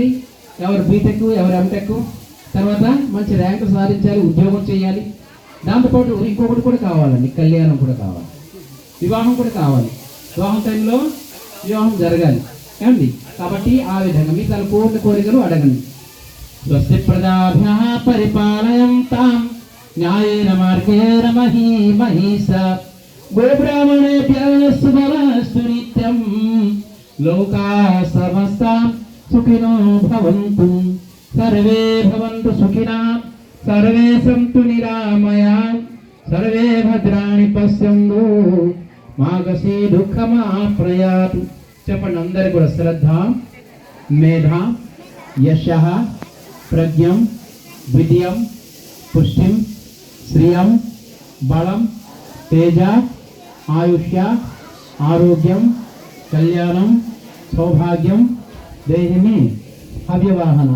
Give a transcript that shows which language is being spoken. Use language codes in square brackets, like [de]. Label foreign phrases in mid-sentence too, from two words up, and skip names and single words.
[te] ఎవరు బీటెక్, ఎవరు ఎంటెక్, తర్వాత మంచి ర్యాంకు సాధించాలి, ఉద్యోగం చేయాలి. దాంతోపాటు ఇంకొకటి కూడా కావాలండి, కళ్యాణం కూడా కావాలి, వివాహం కూడా కావాలి. వివాహం టైంలో వివాహం జరగాలి. ఏమండి? కాబట్టి ఆ విధంగా మీ తన కోరికలు అడగండి. [sa] స్వస్తి ప్రజాభ్యః పరిపాలయంతాం న్యాయేన మార్గేణ మహీమహీషా గోబ్రాహ్మణేభ్యః శుభమస్తు నిత్యం. లోకాః సమస్తాః సుఖినో భవంతు. సర్వే భవంతు సుఖినః, సర్వే సంతు నిరామయాః, సర్వే భద్రాణి పశ్యంతు మా కశ్చిద్ దుఃఖమాప్నుయాత్. [te] చెప్పండి అందరికీ కూడా. [sa] శ్రద్ధ, మేధ, యశః, ప్రజ్ఞం, విద్యం, పుష్టిం, శ్రియం, బలం, తేజ, ఆయుష్య, ఆరోగ్యం, కళ్యాణం, సౌభాగ్యం దేహిమే అవ్యవాహన.